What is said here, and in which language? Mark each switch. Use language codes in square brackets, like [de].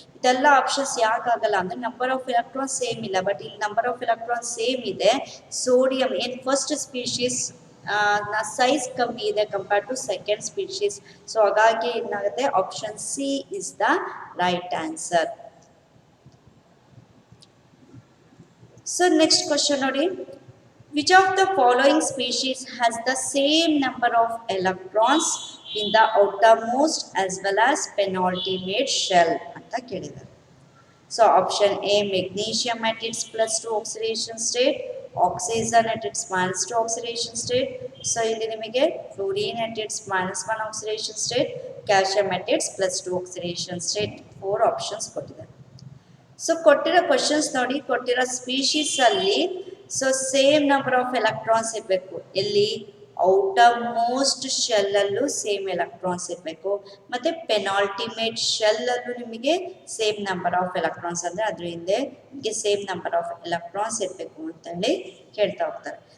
[en] ಇದೆಲ್ಲ ಆಪ್ಷನ್ಸ್ ಯಾಕಾಗಲ್ಲ ಅಂದರೆ ನಂಬರ್ ಆಫ್ ಎಲೆಕ್ಟ್ರಾನ್ಸ್ ಸೇಮ್ ಇಲ್ಲ. ಬಟ್ ಇಲ್ಲಿ ನಂಬರ್ ಆಫ್ ಎಲೆಕ್ಟ್ರಾನ್ಸ್ ಸೇಮ್ ಇದೆ. ಸೋಡಿಯಂ ಏನು ಫಸ್ಟ್ ಸ್ಪೀಶೀಸ್ ನ ಸೈಜ್ ಕಮ್ಮಿ ಇದೆ compare to second species. So ಹಾಗಾಗಿ ಏನಾಗುತ್ತೆ option C is the right answer. So next question ನೋಡಿ, which of the following species has the same number of electrons in the outermost as well as penultimate shell [kn] ಅಂತ ಕೇಳಿದ್ದಾರೆ. [en] So option A magnesium at its +2 oxidation state, oxygen at its -2 oxidation state. So ಇಲ್ಲಿ ನಿಮಗೆ fluorine at its -1 oxidation state, calcium at its +2 oxidation state. [kn] 4 options ಕೊಟ್ಟಿದ್ದಾರೆ. [en] so ಕೊಟ್ಟಿರೋ questions ನೋಡಿ, [kn] ಕೊಟ್ಟಿರೋ species ಅಲ್ಲಿ [en] So same number of electrons ಇರಬೇಕು. [kn] ಎಲ್ಲಿ outer most ಶೆಲ್ಲಲ್ಲೂ same electrons ಇರಬೇಕು, ಮತ್ತು ಪೆನಾಲ್ಟಿಮೇಟ್ ಶೆಲ್ಲಲ್ಲೂ ನಿಮಗೆ ಸೇಮ್ ನಂಬರ್ ಆಫ್ ಎಲೆಕ್ಟ್ರಾನ್ಸ್ ಅಂದರೆ ಅದ್ರ ಹಿಂದೆ ನಿಮಗೆ ಸೇಮ್ ನಂಬರ್ ಆಫ್ ಎಲೆಕ್ಟ್ರಾನ್ಸ್ ಇರಬೇಕು ಅಂತೇಳಿ ಕೇಳ್ತಾ ಹೋಗ್ತಾರೆ.